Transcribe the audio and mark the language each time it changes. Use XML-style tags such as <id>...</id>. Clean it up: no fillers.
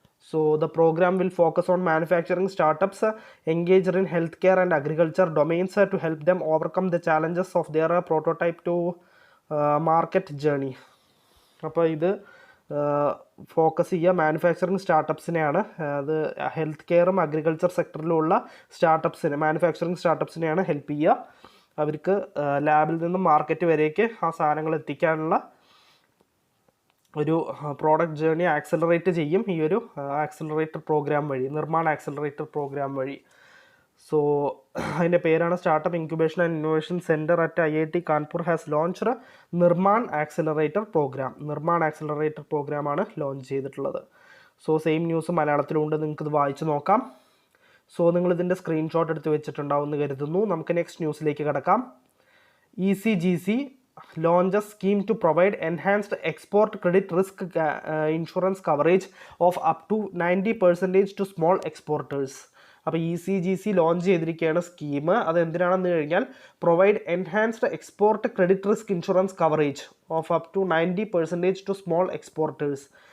<en>So the program will focus on manufacturing startups engaged in healthcare and agriculture domains to help them overcome the challenges of their prototype to market journey.</en> <ml>അപ്പോൾ ഇത് focus ചെയ്യുക manufacturing സ്റ്റാർട്ടപ്സിനെയാണ്. അത് health കെയറും agriculture സെക്ടറിലുള്ള സ്റ്റാർട്ടപ്സിനെ, manufacturing സ്റ്റാർട്ടപ്സിനെയാണ് help ചെയ്യുക. അവർക്ക് ലാബിൽ നിന്നും market വരേക്ക് ആ സാധനങ്ങൾ എത്തിക്കാനുള്ള ഒരു പ്രോഡക്റ്റ് ജേർണി ആക്സലറേറ്റ് ചെയ്യും ഈ ഒരു ആക്സലറേറ്റർ പ്രോഗ്രാം വഴി, നിർമ്മാൺ ആക്സലറേറ്റർ പ്രോഗ്രാം വഴി. സോ അതിൻ്റെ പേരാണ് startup incubation and innovation centre at IIT Kanpur</ml> <en>has launched</en> <ml>Nirman accelerator programme. Nirman accelerator പ്രോഗ്രാമാണ് ലോഞ്ച് ചെയ്തിട്ടുള്ളത്. സോ സെയിം ന്യൂസ് മലയാളത്തിലുണ്ട്, നിങ്ങൾക്കിത് വായിച്ച് നോക്കാം. സോ നിങ്ങളിതിൻ്റെ സ്ക്രീൻഷോട്ട് എടുത്ത് വെച്ചിട്ടുണ്ടാവും എന്ന് കരുതുന്നു. നമുക്ക് നെക്സ്റ്റ് ന്യൂസിലേക്ക് കിടക്കാം.</ml> <en>ECGC launch a scheme to provide enhanced export credit risk insurance coverage of up to 90% to small exporters.</en> <ml>അപ്പോൾ ECGC ലോഞ്ച് ചെയ്തിരിക്കുകയാണ് സ്കീം. അതെന്തിനാണെന്ന് കഴിഞ്ഞാൽ</ml> <en>Provide enhanced export credit risk insurance coverage of up to 90% to small exporters.</en>